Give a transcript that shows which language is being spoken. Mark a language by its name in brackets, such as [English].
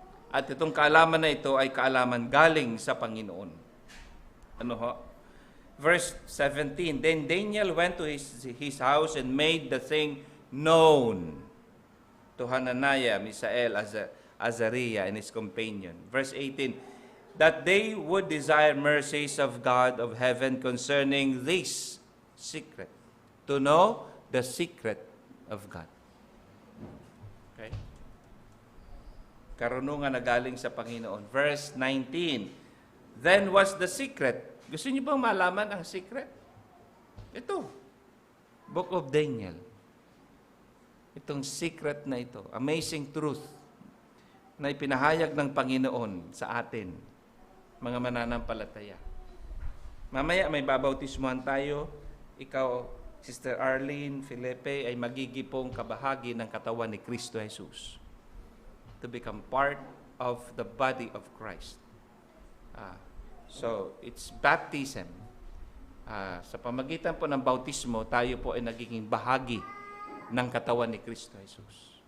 [Filipino] At itong kaalaman na ito ay kaalaman galing sa Panginoon. [English] Verse 17, then Daniel went to his house and made the thing known to Hananiah, Misael, Azariah, and his companion. Verse 18, that they would desire mercies of God of heaven concerning this secret, to know the secret of God. Okay? [Filipino] Karunungan na galing sa Panginoon. [English] Verse 19, then was the secret. [Filipino] Gusto niyo bang malaman ang secret? Ito, Book of Daniel. Itong secret na ito, [English] amazing truth, [Filipino] na ipinahayag ng Panginoon sa atin, mga mananampalataya. Mamaya may babautismuhan tayo. Ikaw, Sister Arlene Felipe, ay magigipong kabahagi ng katawan ni Kristo Jesus. [English] To become part of the body of Christ. So, it's baptism. [Filipino] Sa pamagitan po ng bautismo, tayo po ay nagiging bahagi ng katawan ni Kristo Jesus.